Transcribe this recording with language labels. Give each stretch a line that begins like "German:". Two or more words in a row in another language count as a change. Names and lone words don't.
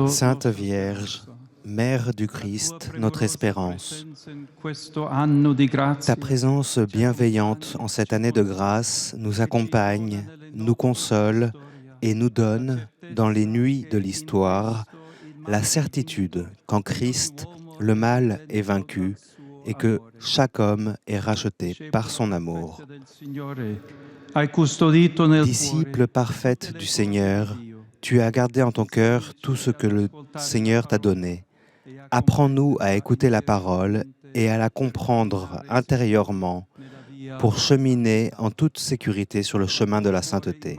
French: Sainte Vierge, Mère du Christ, notre espérance,
Italian: in questo anno di grazia,
French: ta présence bienveillante en cette année de grâce nous accompagne, nous console et nous donne, dans les nuits de l'histoire, la certitude qu'en Christ, le mal est vaincu et que chaque homme est racheté par son amour.
Italian: hai custodito nel
French: Disciple parfaite du Seigneur, tu as gardé en ton cœur tout ce que le Seigneur t'a donné. Apprends-nous à écouter la parole et à la comprendre intérieurement pour cheminer en toute sécurité sur le chemin de la sainteté.